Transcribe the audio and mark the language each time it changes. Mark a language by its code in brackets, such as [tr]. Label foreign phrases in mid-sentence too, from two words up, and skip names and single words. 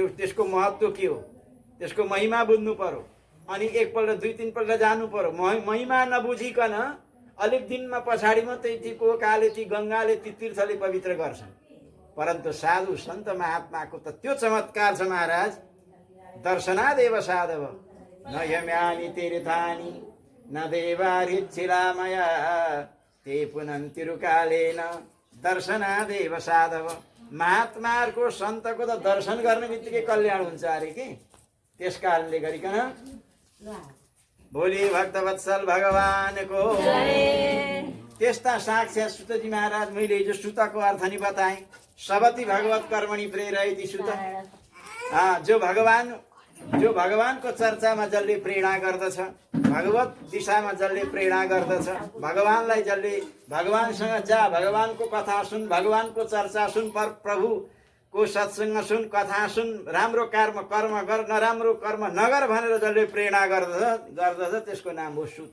[ne] त्यसको महत्त्व के हो, त्यसको महिमा बुझ्नु पर्यो। अनि एकपल्ट दुई तिनपल्ट जानु पर्यो। महिमा नबुझिकन अलिक दिनमा पछाडि मात्रै ती कोकाले, ती गङ्गाले, ती तीर्थले पवित्र गर्छन्। परन्तु साधु सन्त महात्माको त त्यो चमत्कार छ महाराज। [sa] दर्शनादेव साधव न यम्यानि तीर्थानि न देवारिच्छिलामया ते पुनन्तिरुकालेन दर्शनादेव साधव। [ne] महात्माहरूको सन्तको त दर्शन गर्ने बित्तिकै कल्याण हुन्छ अरे कि। त्यस कारणले गरिकन भोलि भक्तवत्सल भगवानको त्यस्ता साक्षात् सुतजी महाराज, मैले हिजो सुतको अर्थ नि बताएँ। [sa] सबति भगवत कर्मणि प्रेरयति सुत। [ne] जो भगवानको चर्चामा जसले प्रेरणा गर्दछ, भगवत दिशामा जसले प्रेरणा गर्दछ, भगवानलाई जसले भगवानसँग जा, भगवानको कथा सुन, भगवानको चर्चा सुन, प्रभुको सत्सङ्ग सुन, कथा सुन, राम्रो कर्म गर, नराम्रो कर्म नगर भनेर जसले प्रेरणा गर्दछ त्यसको नाम हो सुत।